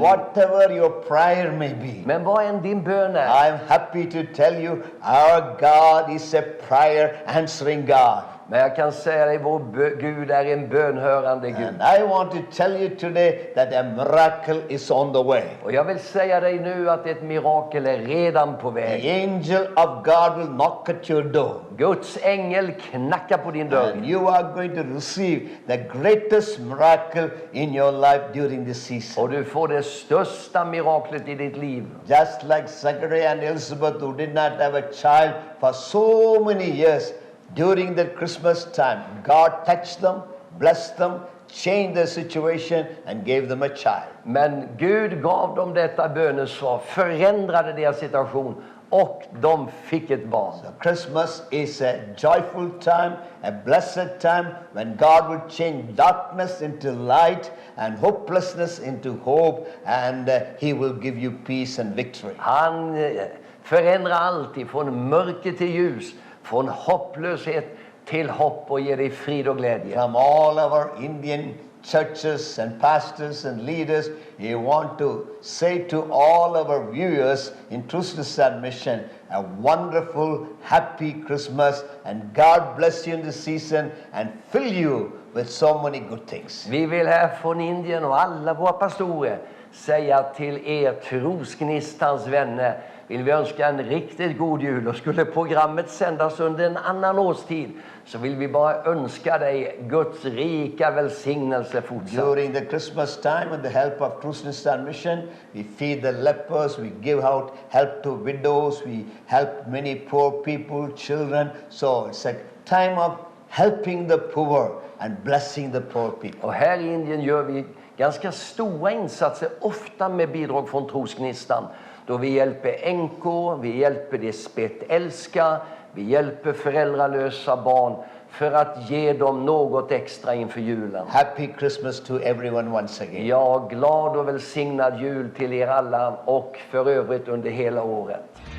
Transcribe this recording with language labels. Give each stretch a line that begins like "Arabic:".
English: Whatever your prayer may be.
Swedish: Men vad än din bön är.
English: I am happy to tell you our God is a prayer answering God.
Swedish: Men jag kan säga dig, vår Gud är en bönhörande Gud.
English: And I want to tell you today that a miracle is on the way.
Swedish: Och jag vill säga dig nu att ett mirakel är redan på väg.
English: The angel of God will knock at your door.
Swedish: Guds ängel knackar på din dörr.
English: And you are going to receive the greatest miracle in your life during this season.
Swedish: Och du får det största miraklet i ditt liv.
English: Just like Zachariah and Elizabeth who did not have a child for so many years, during the Christmas time, God touched them, blessed them, changed their situation and gave them a child.
Swedish: Men Gud gav dem detta bönesvar, förändrade deras situation och de fick ett barn.
English: So Christmas is a joyful time, a blessed time when God will change darkness into light and hopelessness into hope, and He will give you peace and victory.
Swedish: Han förändrar allt från mörker till ljus, från hopplöshet till hopp och ger dig frid och glädje.
English: From all our Indian churches and pastors and leaders, we want to say to all our viewers in Trosgnistan mission, a wonderful, happy Christmas, and God bless you in this season and fill you with so many good things.
Swedish: Vi vill här från Indien och alla våra pastorer säga till er Trosgnistans vänner, vill vi önska en riktigt god jul. Och skulle programmet sändas under en annan årstid så vill vi bara önska dig Guds rika välsignelse fortsatt.
English: During the Christmas time, with the help of Trosgnistan mission, we feed the lepers, we give out help to widows, we help many poor people, children. So it's a time of helping the poor and blessing the poor people.
Swedish: Och här i Indien gör vi ganska stora insatser, ofta med bidrag från Trosgnistan. Då vi hjälper änkor, vi hjälper de spetälska, vi hjälper föräldralösa barn för att ge dem något extra inför julen.
English: Happy Christmas to everyone once again.
Swedish: Ja, glad och välsignad jul till er alla och för övrigt under hela året.